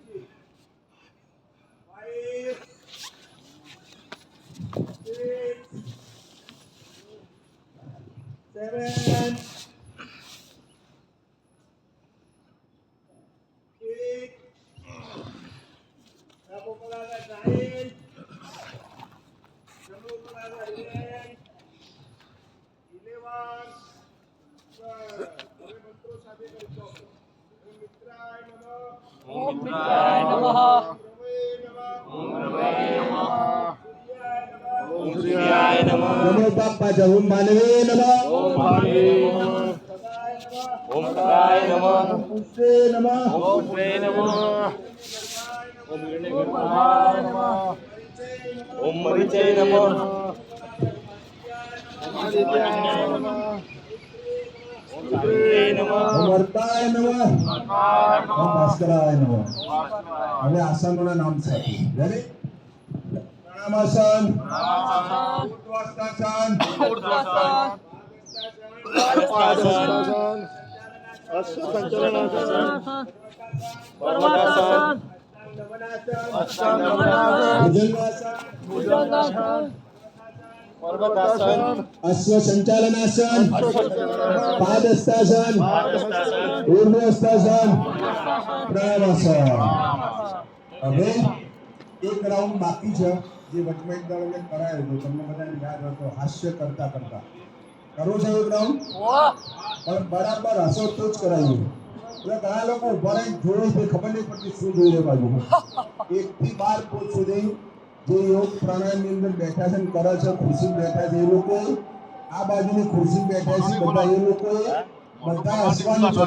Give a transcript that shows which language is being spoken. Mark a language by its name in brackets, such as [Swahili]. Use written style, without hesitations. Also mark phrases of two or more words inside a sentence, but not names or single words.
[Gujarati] 5 6 7 ડાબો પગ આગળ 9 જમણો પગ આગળ 11 [Sanskrit] ओम मित्राय नमः ओम रवये नमः ओम सूर्याय नमः नमो बाप्पाच्या ओम भानवे नमः ओम भानवे नमः ओम सदाय नमः ओम पुष्पे नमः ओम पुष्पे नमः ओम हिरण्यगर्भाय नमः ओम मरीचे नमः ओम आदित्याय नमः ओम सावित्रे नमः ओम वर्ताय नमः ओम भास्कराय नमः. [Gujarati] હવે આસનોના નામ છે. રેડી? પ્રાણાયામાસન, ઉર્ધ્વાસન, भुजंगासन अश्व संचालनासन, पादहस्तासन, ऊर्ध्वहस्तासन, પ્રાણાયામાસન. હવે એક રાઉન્ડ બાકી છે જે વચમાં એક દાડો મેં કરાયો હતો. તમને બધાને યાદ હોય તો હાસ્ય કરતા કરતા કરવું છે એક રાઉન્ડ પણ બરાબર હસો તો જ કરાયું. એટલે ઘણા લોકો ઉભા રહીને જોયું તો ખબર નહીં પડતી શું જોઈ રહ્યા બાજુ 1 થી 12 ફૂટ સુધી જે યોગ પ્રાણાયામની અંદર બેઠા છે ને કરે છે ખુરશી બેઠા છે એ લોકો આ બાજુની ખુરશી બેઠા છે બધા એ લોકો બધા હસવાનું છે.